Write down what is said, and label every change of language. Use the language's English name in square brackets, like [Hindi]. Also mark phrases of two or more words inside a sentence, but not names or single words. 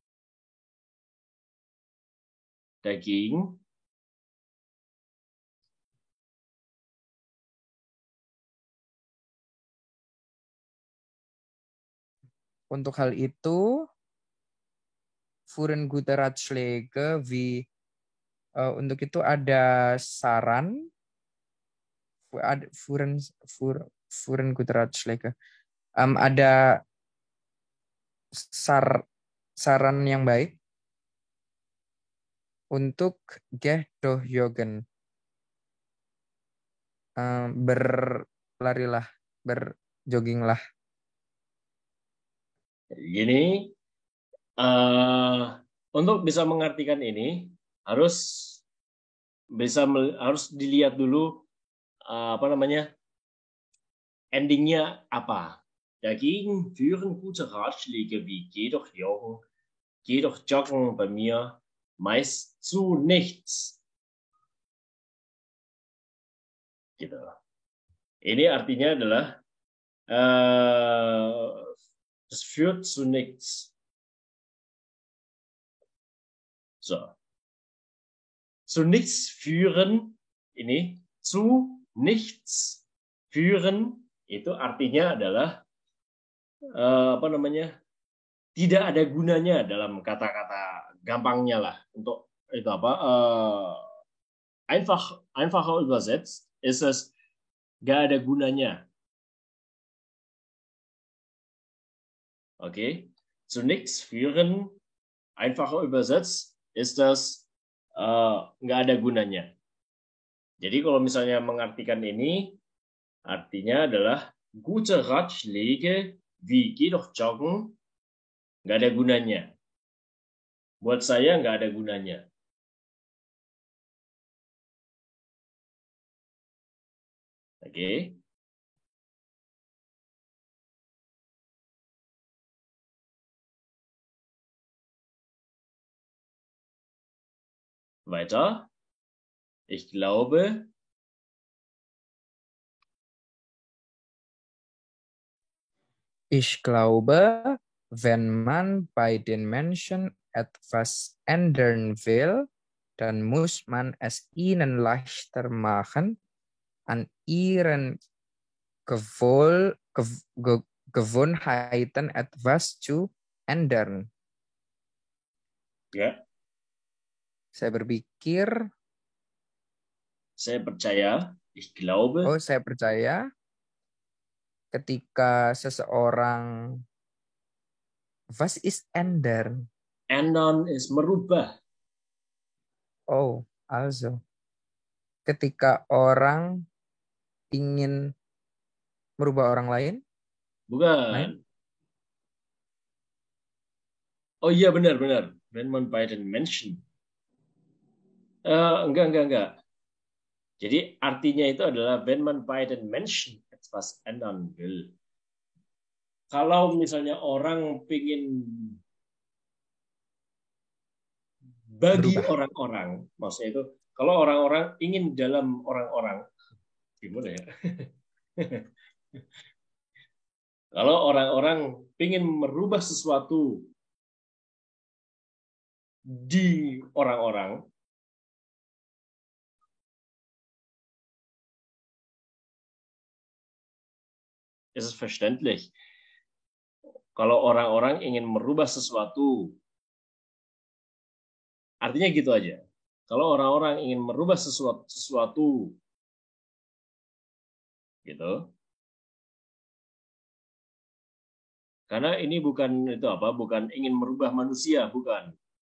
[German] Dagegen [Indonesian] untuk hal itu [German] führen gute Ratschläge wie [Indonesian] untuk itu ada saran [German] führen gute Ratschläge [Indonesian] ada saran yang baik untuk [German] geh doh joggen [Indonesian] berlarilah, berjogginglah. Gini, untuk bisa mengartikan ini harus dilihat dulu apa namanya endingnya apa? [German] Dagegen führen gute Ratschläge wie geh doch joggen bei mir meist zu nichts. [Indonesian] Gitu. Ini artinya adalah [German] es führt zu nichts. [Indonesian] So. [German] Zu nichts führen, [Indonesian] ini [German] zu nichts führen [Indonesian] itu artinya adalah tidak ada gunanya dalam kata-kata gampangnya lah untuk itu [German] einfacher übersetzt ist es [Indonesian] gak ada gunanya. [German] Okay, zu nichts führen, einfacher übersetzt ist das [Indonesian] nggak ada gunanya. Jadi kalau misalnya mengartikan ini, artinya adalah [German] gute Ratschläge wie geh doch joggen, [Indonesian] nggak ada gunanya. Buat saya nggak ada gunanya. Oke. [German] Weiter. Ich glaube, wenn man bei den Menschen etwas ändern will, dann muss man es ihnen leichter machen, an ihren Gewohnheiten etwas zu ändern. [Indonesian] Ya. Saya berpikir. Saya percaya. [German] Ich glaube. [Indonesian] Oh, saya percaya. Ketika seseorang. [German] Was ist ändern? Ändern ist merubah. Oh, also. [Indonesian] Ketika orang ingin merubah orang lain? Bukan. Lain? Oh iya benar. [German] Wenn man bei den Menschen. [Indonesian] Enggak. Jadi artinya itu adalah [German] wenn man bei den Menschen etwas ändern will. [Indonesian] Kalau misalnya orang ingin bagi orang-orang, maksudnya itu kalau orang-orang ingin dalam orang-orang, gimana ya? Kalau orang-orang ingin merubah sesuatu di orang-orang, [German] ist es verständlich. [Indonesian] Kalau orang-orang ingin merubah sesuatu, artinya gitu aja. Kalau orang-orang ingin merubah sesuatu gitu. Karena ini bukan bukan ingin merubah manusia, bukan.